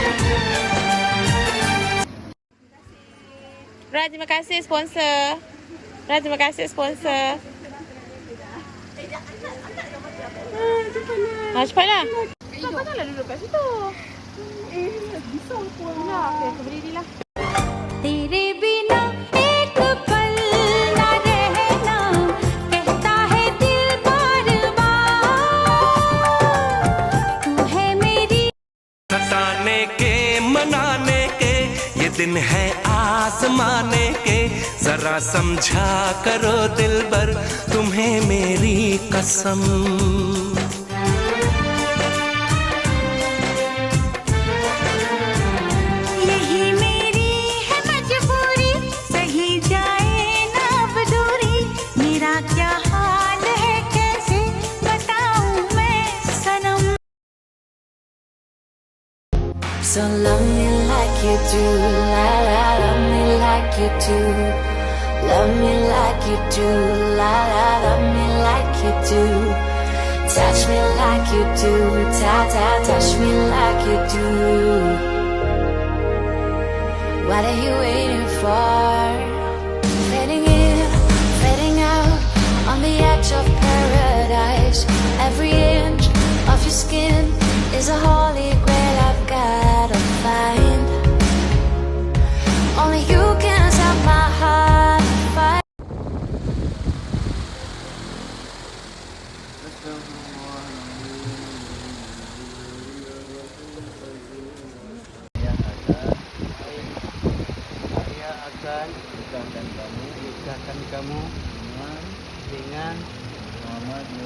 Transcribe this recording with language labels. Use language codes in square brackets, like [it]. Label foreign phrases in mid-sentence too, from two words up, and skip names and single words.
[ms] Ra, terima kasih sponsor. Terima kasih sponsor. Cepatlah. Kau janganlah duduk kat situ. Bisau pun. Okay, aku berdiri lah. [hi] तेरे बिना एक पल ना रहना कहता है दिल बार बार तू है मेरी सताने के मनाने के ये दिन है आसमाने के जरा समझा करो दिलबर तुम्हें मेरी कसम यही मेरी है मजबूरी सही जाए ना अब दूरी मेरा क्या हाल है कैसे बताऊं मैं सनम [en] So love me like you do, la la, love me like you do. Love me like you do, la la, love me like you do. Touch me like you do, ta ta, touch me like you do. What are you waiting for? Fading in, fading out, on the edge of paradise. Every inch of your skin is a holy grail I've gotta find. Only you can set my heart on fire. [ms] Saya akan nikahkan kamu dengan Muhammad